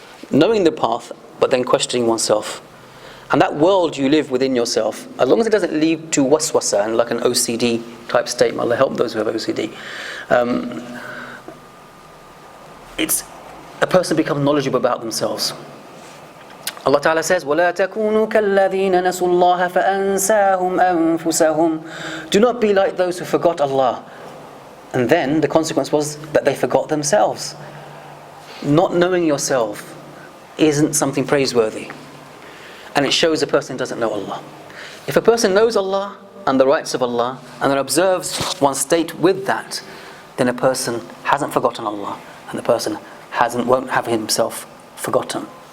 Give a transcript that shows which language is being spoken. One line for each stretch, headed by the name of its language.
English: Knowing the path, but then questioning oneself. And that world you live within yourself, as long as it doesn't lead to waswasa and like an OCD type statement, Allah help those who have OCD, it's a person becomes knowledgeable about themselves. Allah Ta'ala says,
Arabic: وَلَا تَكُونُوا كَالَّذِينَ نَسُوا اللَّهَ فَأَنْسَاهُمْ أَنفُسَهُمْ.
English: Do not be like those who forgot Allah. And then the consequence was that they forgot themselves. Not knowing yourself isn't something praiseworthy. And it shows a person doesn't know Allah. If a person knows Allah and the rights of Allah and then observes one's state with that, then a person hasn't forgotten Allah and the person won't have himself forgotten.